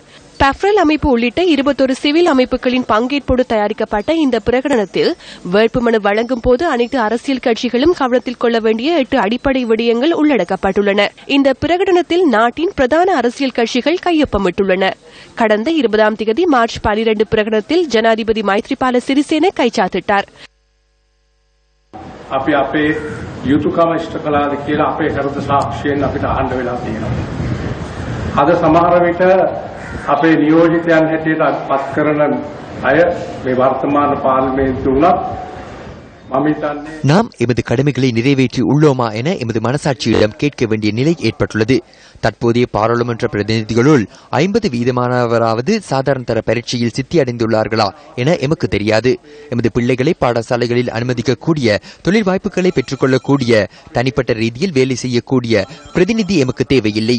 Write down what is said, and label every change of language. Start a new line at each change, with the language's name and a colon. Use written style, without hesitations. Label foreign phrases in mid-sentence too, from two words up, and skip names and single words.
Tamil: பஃப்ரல் அமைப்பு உள்ளிட்ட 21 சிவில் அமைப்புகளின் பங்கேற்போடு தயாரிக்கப்பட்ட இந்த பிரகடனத்தில் வேட்புமனு வழங்கும் போது அனைத்து அரசியல் கட்சிகளும் கவனத்தில் கொள்ள வேண்டிய 8 அடிப்படை விடயங்கள் உள்ளடக்கப்பட்டுள்ளன. இந்த பிரகடனத்தில் நாட்டின் பிரதான அரசியல் கட்சிகள் கையொப்பமிட்டுள்ளன. கடந்த 20ஆம் தேதி மார்ச் 12 பிரகடனத்தில் ஜனாதிபதி மைத்ரிபால சிறிசேன கைச்சாத்திட்டார்.
Sinhala: අපි අපේ යුතුයකම ඉෂ්ට කළාද කියලා අපේ හෘද සාක්ෂියෙන් අපිට අහන්න වෙලා තියෙනවා. අද සමහර විට අපේ නියෝජිතයන් හැටියට පත් කරන අය මේ වර්තමාන පාර්ලිමේන්තුව උනත්
Tamil: நாம் எமது கடமைகளை நிறைவேற்றி உள்ளோமா என எமது மனசாட்சியிடம் கேட்க வேண்டிய நிலை ஏற்பட்டுள்ளது. தற்போதைய பாராளுமன்ற பிரதிநிதிகளுள் 50% சாதாரண தர பரீட்சையில் சித்தி அடைந்துள்ளார்களா என எமக்கு தெரியாது. எமது பிள்ளைகளை பாடசாலைகளில் அனுமதிக்கக்கூடிய, தொழில் வாய்ப்புகளை பெற்றுக்கொள்ளக்கூடிய, தனிப்பட்ட ரீதியில் வேலை செய்யக்கூடிய பிரதிநிதி எமக்கு தேவையில்லை.